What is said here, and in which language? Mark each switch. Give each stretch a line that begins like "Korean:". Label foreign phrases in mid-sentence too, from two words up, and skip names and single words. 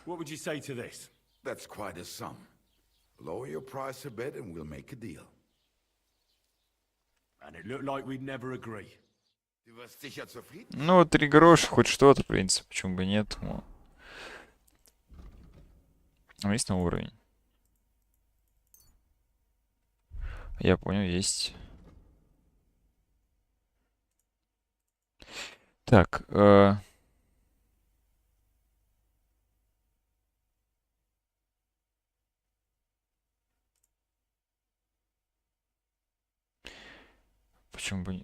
English: What would you say to this? That's quite a sum. Lower your price a bit and we'll make a deal. And it looked like we'd never agree.
German: Du wirst sicher zufrieden?
Russian: Ну, 3 гроша, хоть что-то, в принципе, почему бы нет. Ну. Есть на уровень. Я понял, есть. Так, почему бы...